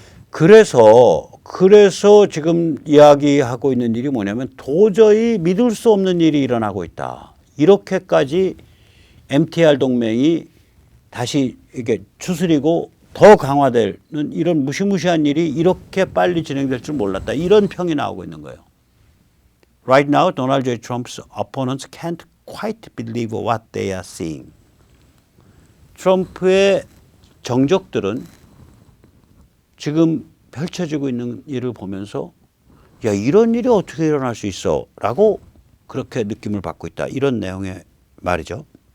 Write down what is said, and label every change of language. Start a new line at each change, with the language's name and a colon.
Korean: 그래서 지금 이야기하고 있는 일이 뭐냐면 도저히 믿을 수 없는 일이 일어나고 있다. 이렇게까지 MTR 동맹이 다시 이게 추스리고 더 강화되는 이런 무시무시한 일이 이렇게 빨리 진행될 줄 몰랐다. 이런 평이 나오고 있는 거예요.
English: Right now, Donald J. Trump's opponents can't quite believe what they are seeing.
Korean: 트럼프의 정적들은 지금 펼쳐지고 있는 일을 보면서 야, 이런 일이 어떻게 일어날 수 있어? 라고 그렇게 느낌을 받고 있다. 이런 내용의 말이죠.